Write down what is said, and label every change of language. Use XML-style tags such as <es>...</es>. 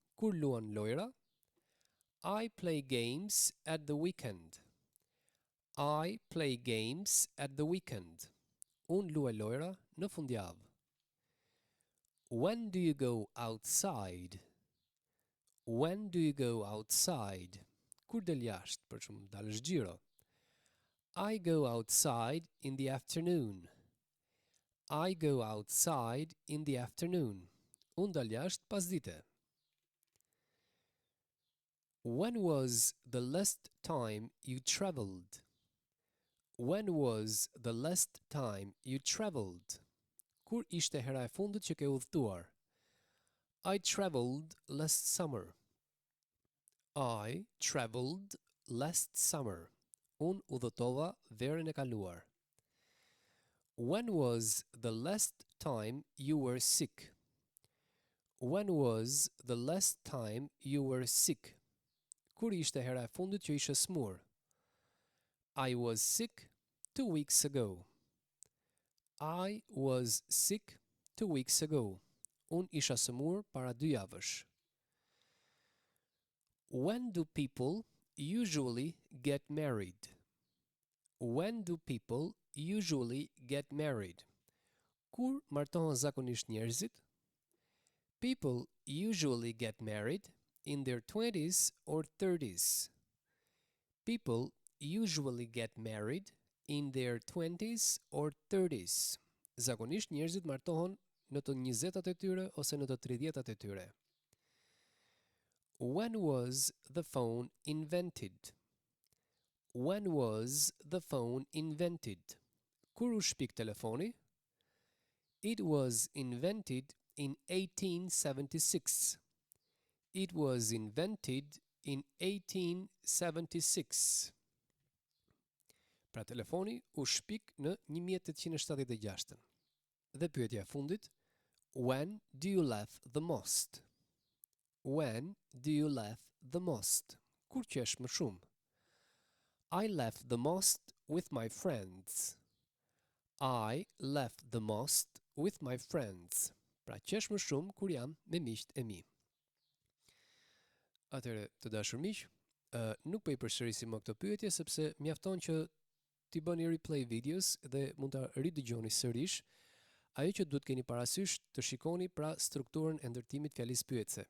<sq>Kur luan lojra?</sq> <en>I play games at the weekend. I play games at the weekend.</en> <sq>Unë luaj lojra në fundjavë.</sq> <en>When do you go outside? When do you go outside?</en> <sq>Kur del jashtë, për shumë dalësh xhiro.</sq> <en>I go outside in the afternoon. I go outside in the afternoon.</en> <sq>Unë dal jashtë pasdite.</sq> <en>When was the last time you traveled? When was the last time you traveled?</en> <sq>Kur ishte hera e fundit që ke udhëtuar?</sq> <en>I traveled last summer. I traveled last summer.</en> <sq>Unë udhëtova verën e kaluar.</sq> <en>When was the last time you were sick? When was the last time you were sick?</en> <sq>Kur ishte hera e fundit që ishe smur?</sq> <en>I was sick 2 weeks ago. I was sick 2 weeks ago.</en> <sq>Unë isha smur para 2 javësh.</sq> <en>When do people usually get married? When do people usually get married?</en> <sq>Kur martohen zakonisht njerëzit?</sq> <en>People usually get married in their 20s or 30s. People usually get married in their 20s or 30s.</en> <sq>Zakonisht njerëzit martohen në të 20-at e tyre ose në të 30-at e tyre.</sq> <en>When was the phone invented? When was the phone invented?</en> <sq>Kur u shpik telefoni?</sq> <en>It was invented in 1876. It was invented in 1876.</en> <sq>Pra telefoni u shpik në 1876. Dhe pyetja e fundit,</sq> <en>when do you laugh the most? When do you laugh the most?</en> <sq>Kur qesh më shumë?</sq> <en>I laugh the most with my friends. I laugh the most with my friends.</en> <sq>Pra qesh më shumë kur jam me miqt e mi. Atëre, të dashur miq, nuk po i përsërisim më këtë pyetje sepse mjafton që t'i bëni replay videos dhe mund ta ridëgjoni sërish. Ajo që duhet keni parasysh të shikoni pra strukturën e ndërtimit fjalisë pyetëse.</sq>